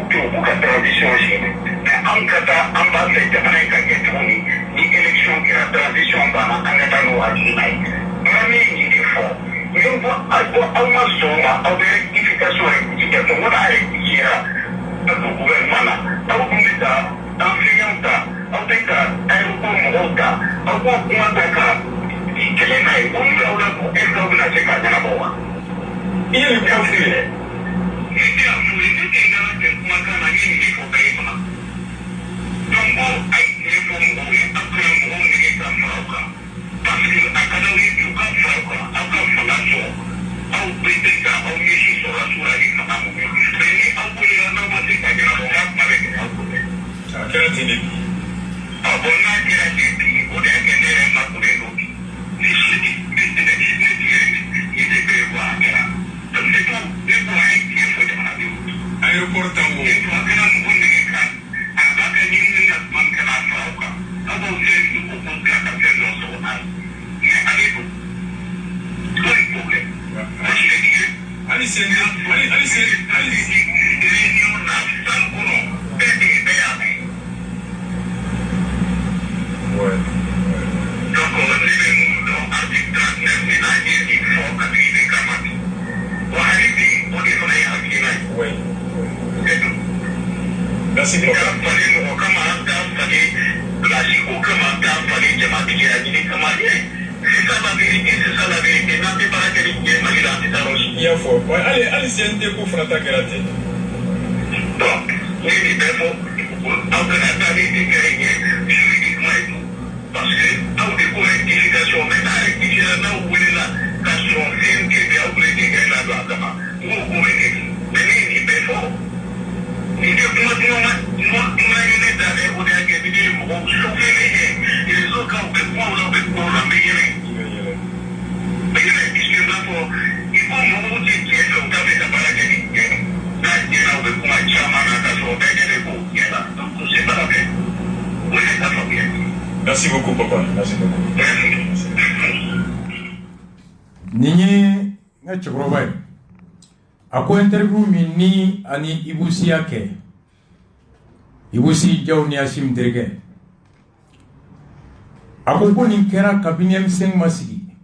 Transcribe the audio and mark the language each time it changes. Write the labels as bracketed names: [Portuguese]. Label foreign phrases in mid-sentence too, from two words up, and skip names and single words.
[Bambara] to u ka transition senfɛ mais an ka taa an b'a fɛ jamana in ka kɛ tuguni ni élection kɛra transition banna an ka taa n'o hakilina ye n'an bɛ nin de fɔ mais ko aw ma sɔn ma aw bɛ [French] rectification rectifier [Bambara] kɛ n ko n'a rectifiera a don gouvernement na aw dun bɛ taa enseignants ta aw bɛ ka aéroport mɔgɔw ta aw b'o kuma ta ka kɛlɛ n'a ye ko n'aw la ko [French] est-ce que [Bambara] aw bɛna se k'a ɲɛnabɔ wa. I ye nin fɛn fili dɛ. Ne tɛ yan fo ye ne tɛ n kana kɛ kumakan na n ye nin de fɔ bɛɛ ye fana. donc ko a ye nin fɔ mɔgɔw ye aw kana mɔgɔw nege ka fara aw kan [French] parce que [Bambara] a ka d'aw ye u ka fara aw kan aw ka fanga sɔrɔ aw bɛ se ka aw ɲɛsin sɔrɔ su la ni fanga mun ye mais ni aw bolila n'aw ma se ka ɲɛnabɔ n ka kuma bɛ gɛlɛya aw bolo dɛ. a kɛra ten de bi. a bon n'a kɛra ten bi o de y'a kɛ ne yɛrɛ ma kulen don bi. ni sini ne tɛ ni tɛ bɛɛ bɔ a kɛra. [French] donc c'est tout [Bambara] ne ko a ye tiɲɛ fɔ jamanadenw. aéroport tan o. ne ko a kɛra mɔgɔ nege kan a b'a kɛ ni min ka kuma min kana fara aw kan aw b'aw fɛn min ko k'o bila ka fɛn dɔ sɔrɔ n'a ye mais ale don [French] c'est un problème. parce que [Bambara] hali sen réunion na san kɔnɔ bɛɛ de bɛɛ y'a mɛn. donc ne bɛ mun dɔn article 39 min na n ye nin fɔ hakili de kama bi wa hali bi o de fana ye hakilina ye. [French] c'est tout. merci beaucoup. [Bambara] n t'a falen mɔgɔ kama n t'a falen place ko kama n t'a falen jamatigiya ɲini kama dɛ. [French] c'est ça la vérité c'est ça la vérité [Bambara] n'an tɛ baara kɛ ni diɲɛ Mali la an tɛ taa yɔrɔ si. i y'a fɔ hali CNT ko fana ta kɛra ten. donc ne ye nin bɛɛ fɔ aw kana taa ni nin kɛra ɲɛ [French] juridiquement et tout parce que [Bambara] aw de ko [French] rectification mais [Bambara] n'a rectifiera n'aw welela ka sɔrɔ CNT bɛ aw bɛ nin kɛ la don a kama n ko ko bɛ kɛ mais ne ye nin bɛɛ fɔ nin tɛ kuma duman ye ne da dɛ o de y'a kɛ ni ne ye mɔgɔw sauver ne ye réseau kan u bɛ kumaw la u bɛ kumaw la n bɛ yɛlɛ puisque n b'a fɔ [French] il faut [Bambara] mɔgɔw tɛ tiɲɛ fɛ u t'a fɛ ka baara kɛ ni tiɲɛ n'a tiɲɛna u bɛ kuma caman na ka sɔrɔ bɛɛ ɲɛ bɛ k'o tiɲɛ la [French] donc c'est pas la peine [Bambara] o ye ka faamuya. [French] merci beaucoup papa merci beaucoup. [Bambara] nin ye n ka cɛkɔrɔba ye a ko interview min ni ani Ibusi y'a kɛ Ibusi Jaw ni Asim terikɛ a ko nin kɛra kabini M5 ma sigi